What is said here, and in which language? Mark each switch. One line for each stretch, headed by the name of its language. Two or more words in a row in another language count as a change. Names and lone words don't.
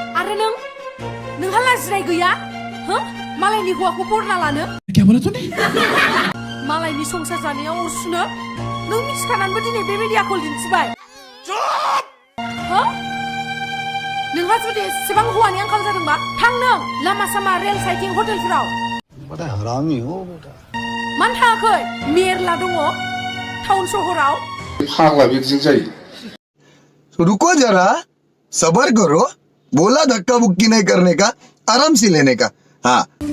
Bodo: आरो नोंहा लाजिनाय गैया हो मालायनि हौवाखौ बरना लानो
Hindi: क्या बोला तूने
Bodo: मालायनि संसार जानायाव अर सुनो नों मिथिखानानैबो दिनै बेबायदि आखल दिन्थिबाय हो नोंहा जुदि एसेबां हौवानि आंखाल जादोंबा थां नों लामा सामा रेल साइटिं हटेलफोराव
Hindi: बड़ा हरामी हो बेटा
Bodo: मानो थाङाखै मेरला दङ टाउन सहराव फाग्ला बिदिजों जायो
Hindi: रुको जरा सबर करो बोला धक्का बुक्की नहीं करने का आराम से लेने का हाँ